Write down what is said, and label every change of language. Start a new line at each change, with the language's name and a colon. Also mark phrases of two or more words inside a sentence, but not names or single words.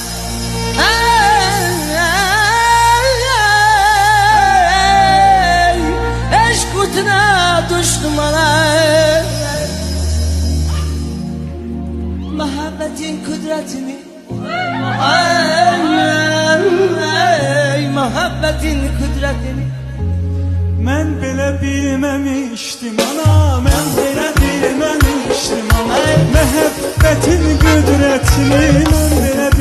Turkish: Eşk kutuna düştüm ana. Muhabbetin kudretini, ay muhabbetin kudretini.
Azerbaijani: Mən belə bilməmişdim ana, mən belə bilməmişdim ana. Məhəbbətin qüdrətini mən